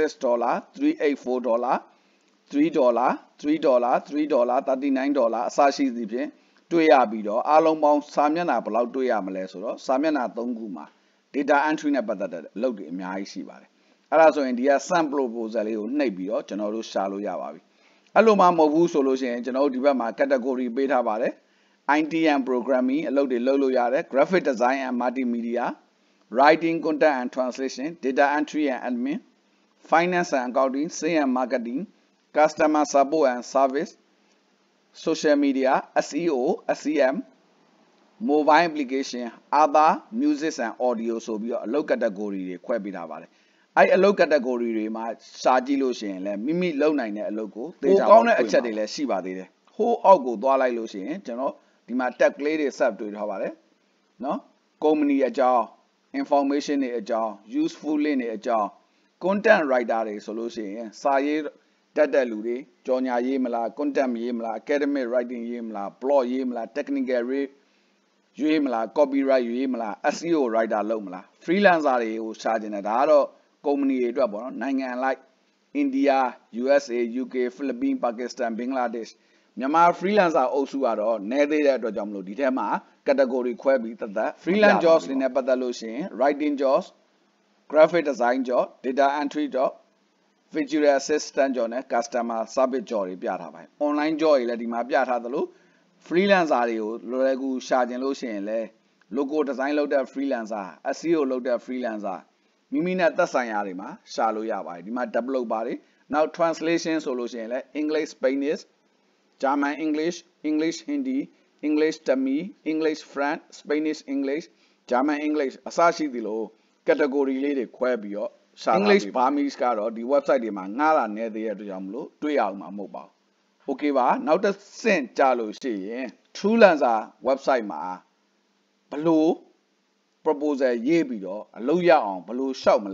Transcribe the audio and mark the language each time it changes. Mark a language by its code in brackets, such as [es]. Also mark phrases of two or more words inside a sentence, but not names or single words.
[my] $3 $39 အစရှိသည်ဖြင့်တွေ့ရပြီးတော့အားလုံးပေါင်းစာမျက်နှာဘယ်လောက်တွေ့ရမလဲဆိုတော့စာမျက်နှာ 3ခုမှာ [en] data entry [my] နဲ့ပတ်သက်တဲ့အလုပ်တွေအများကြီးရှိပါတယ်အဲ့ဒါဆိုရင်ဒီက [en] sample proposal [my] လေးကိုနှိပ်ပြီးတော့ကျွန်တော်တို့ရှာလို့ရပါပြီအဲ့လိုမှမဟုတ်ဘူးဆိုလို့ရှိရင်ကျွန်တော်တို့ဒီဘက်မှာ category ပေးထားပါတယ် [en] IT and programming [my] အလုပ်တွေလုပ်လို့ရတယ် [en] graphic design and multimedia writing content and translation data entry and admin finance and accounting sales and marketing customer support and service social media SEO SEM mobile application other music and audio [my] ဆိုပြီးတော့အလုပ် category တွေခွဲပေးထားပါတယ်အဲ့အလုပ် category တွေမှာစာကြည့်လို့ရှိရင်လည်းမိမိလုပ်နိုင်တဲ့အလုပ်ကိုသိကြပါဘူးကောင်းတဲ့အချက်တွေလည်းရှိပါသေးတယ်ဟိုးအောက်ကိုသွားလိုက်လို့ရှိရင်ကျွန်တော်ဒီမှာ tag လေးတွေ set တွေ့ထားပါတယ်နော် company အကြောင်း information တွေအကြောင်း [en] useful link [my] တွေအကြောင်း [en] content writer [my] တွေဆိုလို့ရှိရင်စာရေးတ တ်တဲ့လူတွေကြော်ညာရေးမလား content ရေးမလား [en] academic writing [my] ရေးမလား blog ရေးမလား technical ရေးမလား copyright ရေးမလား [en] SEO writer [my] လုပ်မလား freelancer တွေကိုရှာကျင်တယ်ဒါကတော့ company တွေအတွက်ပေါ့နော်နိုင်ငံလိုက် India USA UK Philippines Pakistan Bangladesh မြန်မာ freelancer အုပ်စုကတော့နည်းသေးတဲ့အတွက်ကြောင့်မလို့ဒီထဲမှာ category ခွဲပြီးသက်သက် [en] freelance jobs [my] တွေ နဲ့ပတ်သက်လို့ရှိရင် [en] writing jobs graphic design job data entry job virtual assistant job [my] နဲ့ [en] customer service job [my] တွေပြထားပါတယ် [en] online job [my] တွေလည်းဒီမှာပြထားသလို freelancer တွေကိုလွယ်ကူရှာကျင်လို့ရှိရင်လည်း [en] logo design [my] လုပ်တဲ့ freelancer SEO လုပ်တဲ့ freelancer မိမိ နဲ့သက်ဆိုင်ရာတွေမှာရှာလို့ရပါတယ်ဒီမှာ developer တွေနောက် translation ဆိုလို့ရှိရင်လည်း English Spanish German English English Hindi English Tamil English French Spanish English German English အစရှိသလို category လေး တွေခွဲပြီးတော့ရှာ English Burmese ကတော့ဒီ website တွေမှာငှားတာနည်းသေးတဲ့အတွက်ကြောင့်မလို့တွေ့ရအောင်မှာမဟုတ်ပါဘူး Okay ပါနောက်တစ်ဆ င့်ကြာလို့ရှိရင် Truelancer website မှာဘလို့ proposal ရေးပြီးတော့အလုပ်ရအောင်ဘလို့ရှောက်မ